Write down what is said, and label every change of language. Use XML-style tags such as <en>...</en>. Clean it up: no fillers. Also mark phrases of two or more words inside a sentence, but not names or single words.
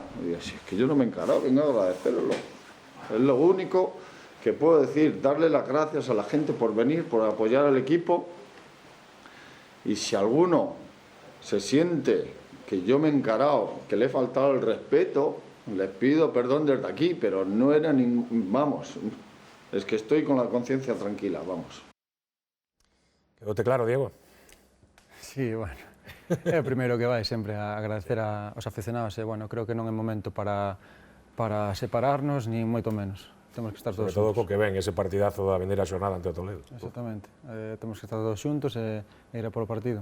<es>Y digo, si es que yo no me he encarado, vengo a agradecerlo. Es lo único que puedo decir, darle las gracias a la gente por venir, por apoyar al equipo. Y si alguno se siente que yo me he encarado, que le he faltado el respeto, les pido perdón desde aquí, pero no era ningún... Vamos, es que estoy con la conciencia tranquila, vamos.</es> <gl>Quedote claro, Diego? Sí, bueno, é o primeiro que vai sempre a agradecer aos aficionados, e, bueno, creo que non é momento para separarnos, ni moito menos. Temos que estar todos xuntos. Sobre todo co xuntos. que ven ese partidazo da vindeira xornada ante o Toledo. Exactamente, temos que estar todos xuntos e ir a polo partido.</gl>